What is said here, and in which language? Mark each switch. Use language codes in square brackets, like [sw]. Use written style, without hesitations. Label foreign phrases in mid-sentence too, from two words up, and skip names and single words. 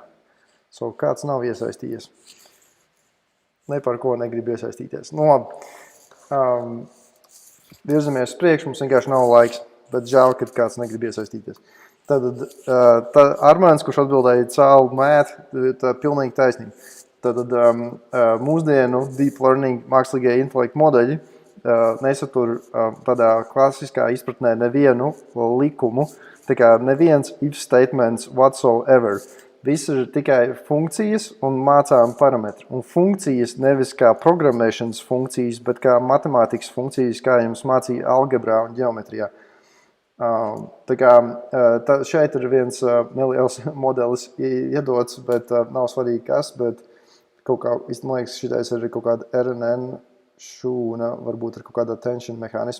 [lv] So, kāds nav iesaistījies? Ne par ko negrib iesaistīties. Nu labi, virzamies priekš, mums vienkārši nav laiks, bet žēl, kad kāds negrib iesaistīties. Tad Armāns, kurš atbildēja cēlu mēt, tā pilnīgi taisnība. Tad mūsdienu [en] deep learning [lv] mākslīgie intelektu modeļi nesatur tādā klasiskā izpratnē nevienu likumu, tā kā neviens [en] if statements whatsoever. [lv] Viss ir tikai funkcijas un mācām parametri. Un funkcijas nevis kā programmēšanas funkcijas, bet kā matemātikas funkcijas, kā jums mācīja algebrā un ģeometrijā. Tā kā šeit ir viens neliels modelis iedots, bet nav svarīgi kas, bet kaut kā, man liekas, šitais ir kaut kāda RNN šūna, varbūt ar kaut kādu attention mehānismu.